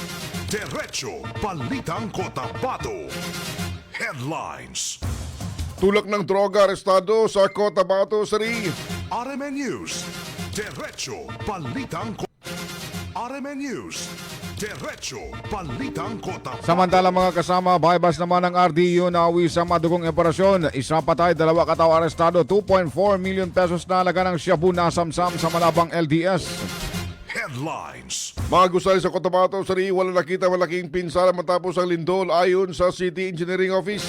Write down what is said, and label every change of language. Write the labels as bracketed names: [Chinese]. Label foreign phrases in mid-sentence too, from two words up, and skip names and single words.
[Filipino] Diretso Balitang Cotabato. Headlines. Tulak ng droga arestado sa Cotabato City. RMN News. Diretso Balitang RMN News. Diretso Balitang Cotabato. Samantala mga kasama, bypass naman ng RDU na uwi sa madugong operasyon. Isa patay, 2 katao arestado, 2.4 million pesos na halaga ng shabu na samsam sa Malabang LDS. Headlines. Mga gusali sa Cotabato City, wala nakita malaking pinsala matapos ang lindol ayon sa City Engineering Office.